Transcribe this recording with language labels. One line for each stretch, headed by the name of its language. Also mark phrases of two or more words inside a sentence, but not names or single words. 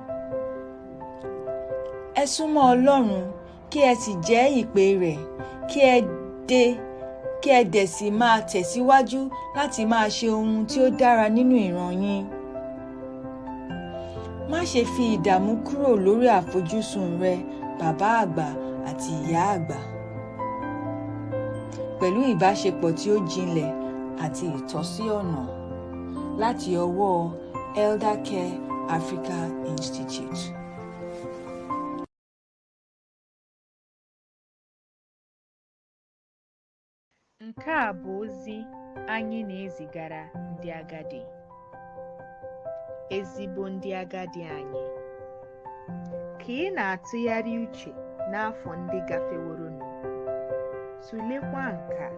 Yoruba: Ẹ súnmọ́ Ọlọ́run kí ẹ sì jẹ́ ìpè rẹ̀, kí ẹ dẹ̀ sì máa tẹ̀síwájú láti máa ṣe ohun tí ó dára nínú ìran yín. Má ṣe fi ìdààmú kúrò lórí àfojúsùn rẹ, bàbá àgbà àti ìyá àgbà. Pẹ̀lú ìbáṣepọ̀ tí ó jinlẹ̀ àti ìtọ́sí ọ̀nà láti ọwọ́ Eldercare Africa Institute.
Igbo: Nke a bụ ozi anyị na-ezigara ndị agadi. Ezigbo ndị agadi anyị, ka ị na-atụgharị uche n'afọ ndị gafeworonụ, tụlekwa nke a.